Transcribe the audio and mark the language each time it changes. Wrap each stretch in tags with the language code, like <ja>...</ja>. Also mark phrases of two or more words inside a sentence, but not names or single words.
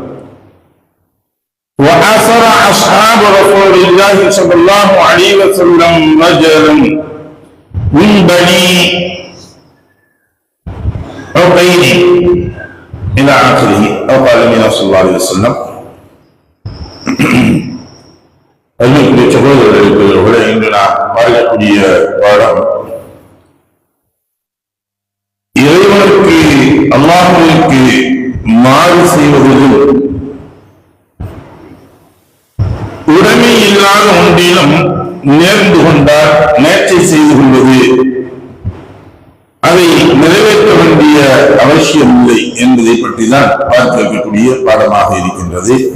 <ar>وأسر أصحاب رسول الله صلى الله عليه وسلم رجلا من بني عقيل إلى آخره، أو قال النبي صلى الله عليه وسلم.</ar> <ta>அன்னைக்குரிய சகோதரர்களே, இன்று நாம் பார்க்கக்கூடிய பாடம் இறைவனுக்கு அல்லாஹ்வுக்கு மாறு செய்வதிலும் உடைமை இல்லாத ஒன்றிலும் நேர்ந்து கொண்டால் நேர்ச்சை செய்து கொள்வது அதை நிறைவேற்ற வேண்டிய அவசியம் இல்லை என்பதை பற்றி தான் பார்க்க வைக்கக்கூடிய பாடமாக இருக்கின்றது.</ta>